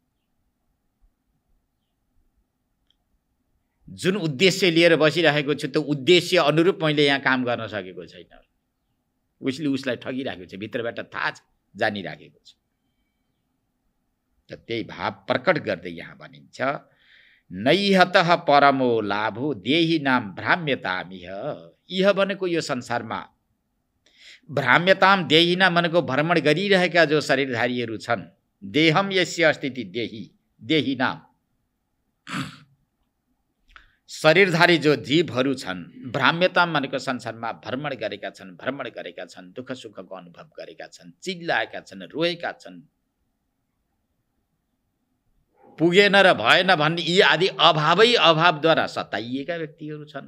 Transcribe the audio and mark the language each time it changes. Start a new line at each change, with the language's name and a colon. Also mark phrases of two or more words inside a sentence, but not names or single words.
Nepali: जुन उद्देश्य लिएर बसिरहेको छु त्यो उद्देश्य अनुरूप मैले यहाँ काम गर्न सकेको छैन। उसले उसलाई ठगिरहेको छ, भित्रबाट थाहा छ, जानिराखेको छ। त्यही भाव प्रकट गर्दै यहाँ भनिन्छ,
Sanskrit: नैहतः परमो लाभो देही नाम भ्राम्यतामिह।
Nepali: इह भनेको यो संसारमा,
Sanskrit: भ्राम्यताम देही नाम
Nepali: भनेको भ्रमण गरिरहेका जो शरीरधारीहरू छन्।
Sanskrit: देहम यस्य अस्तित्व देही,
Nepali: देही नाम शरीरधारी जो जीवहरू छन्। भ्राम्यताम भनेको संसारमा भ्रमण गरेका छन्, भ्रमण गरेका छन्, दुःख सुखको अनुभव गरेका छन्, चिल्लाएका छन्, रोएका छन्, पुगेन र भएन भन्ने यी आदि अभावै अभावद्वारा सताइएका व्यक्तिहरू छन्।